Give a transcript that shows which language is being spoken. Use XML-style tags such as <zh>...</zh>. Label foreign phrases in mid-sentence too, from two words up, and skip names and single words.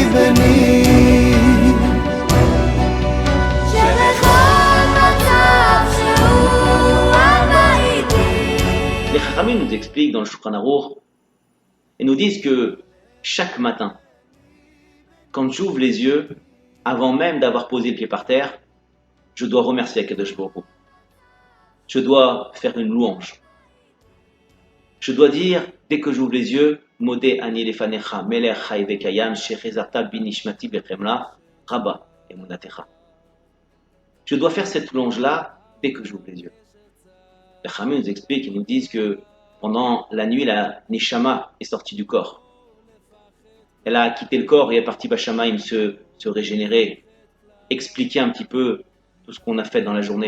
<he>שכני שבכל מצב שהוא אבא איתי.</he> <fr>Les Chachamim nous expliquent dans le Shulchan Aruch et nous disent que chaque matin, quand j'ouvre les yeux, avant même d'avoir posé le pied par terre, je dois remercier</fr> <he>הקדוש ברוך הוא.</he> <fr>Je dois faire une louange. Je dois dire, dès que j'ouvre les yeux,</fr> <he>מודה אני לפניך מלך חי וקיים שהחזרת בי נשמתי בחמלה רבה אמונתך.</he> <fr>Je dois faire cette louange-là dès que j'ouvre les yeux. Les Chachamim nous expliquent et nous disent que pendant la nuit, la Neshama est sortie du corps. Elle a quitté le corps et est partie Bashamaim se régénérer, expliquer un petit peu tout ce qu'on a fait dans la journée.</fr>